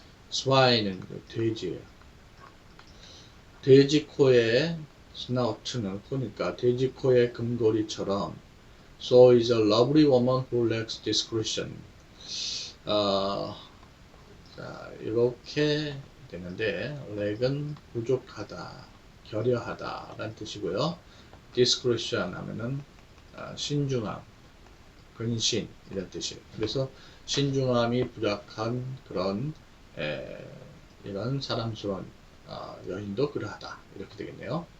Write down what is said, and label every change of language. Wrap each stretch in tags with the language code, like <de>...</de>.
<ko>swine은 돼지예요. 돼지 코에 스나우트는 코니까 돼지 코의 금고리처럼</ko> <en>so is a lovely woman who lacks discretion.</en> <ko>자, 이렇게 되는데, 렉은 부족하다, 결여하다 라는 뜻이고요. discretion 하면은 신중함, 근신 이런 뜻이에요. 그래서 신중함이 부족한 그런 이런 사람스러운 여인도 그러하다 이렇게 되겠네요.</ko>